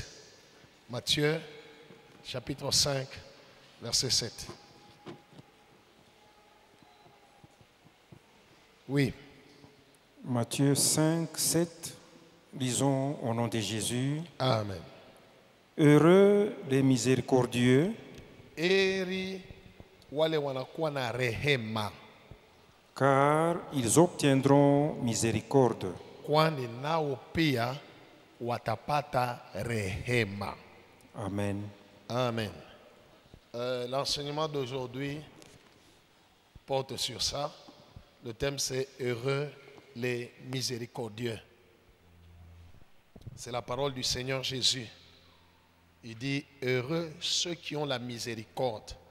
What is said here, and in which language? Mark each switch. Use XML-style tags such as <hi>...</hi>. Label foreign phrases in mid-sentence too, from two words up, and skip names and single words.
<fr>Matthieu chapitre 5, verset 7. Oui. Matthieu 5, 7, lisons au nom de Jésus. Amen. Heureux les miséricordieux,</fr> <sw>Eri wale wanakuwa na rehema,</sw> <fr>car ils obtiendront miséricorde.</fr> <sw>kwani nao pia watapata rehema.</sw> <fr>Amen. Amen. L'enseignement d'aujourd'hui porte sur ça. Le thème c'est heureux les miséricordieux. C'est la parole du Seigneur Jésus. Il dit heureux ceux qui ont la miséricorde.</fr>